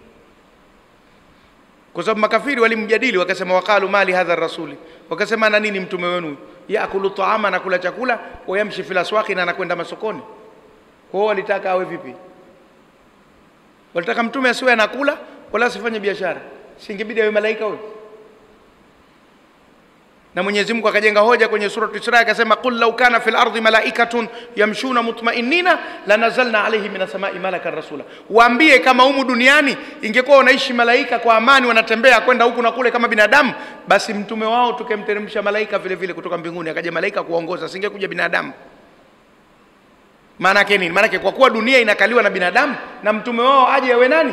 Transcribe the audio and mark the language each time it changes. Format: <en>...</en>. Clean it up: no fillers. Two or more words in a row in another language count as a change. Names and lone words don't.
<sw>Kwa sababu makafiri walimjadili wakasema,</sw> <ar>وقالوا مال هذا الرسول,</ar> <sw>wakasema na nini mtume wenu,</sw> <ar>يأكل الطعام,</ar> <sw>na kula chakula,</sw> <ar>ويمشي في الأسواق,</ar> <sw>na anakwenda masokoni. Kwa hiyo walitaka awe vipi? Walitaka mtume asiwe anakula wala asifanye biashara. Singebidi awe malaika huyo? Na Mwenyezi Mungu akajenga hoja kwenye sura Isra akasema,</sw> <ar>قل لو كان في الأرض ملائكة يمشون مطمئنين لنزلنا عليه من السماء ملكا رسولا.</ar> <sw>Waambie kama humu duniani ingekuwa wanaishi malaika kwa amani, wanatembea kwenda huku na kule kama binadamu, basi mtume wao tukemteremsha malaika vile vile kutoka mbinguni, akaja malaika kuongoza, singekuja binadamu. Maana yake nini? Maana yake kwa kuwa dunia inakaliwa na binadamu, na mtume wao aje awe nani?</sw>